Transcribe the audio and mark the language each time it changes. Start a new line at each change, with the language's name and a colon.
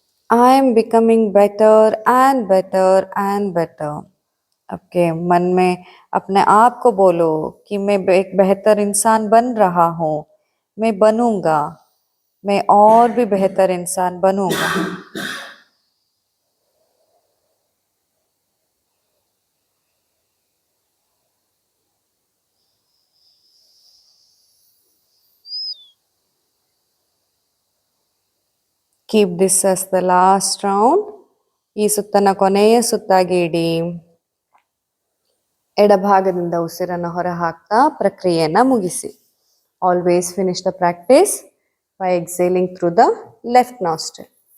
English: I am becoming better and better and better.
Hindi: आपके मन में अपने आप को बोलो कि मैं एक बेहतर इंसान बन रहा हूँ, मैं बनूंगा, मैं और भी बेहतर इंसान बनूंगा.
English: Keep this as the last round.
Kannada: ಈ ಸುತ್ತನ ಕೊನೆಯ ಸುತ್ತಾಗಿ ಇಡಿ. ಎಡಭಾಗದಿಂದ ಉಸಿರನ್ನು ಹೊರ ಹಾಕ್ತಾ ಪ್ರಕ್ರಿಯೆಯನ್ನ ಮುಗಿಸಿ.
English: Always finish the practice by exhaling through the left nostril.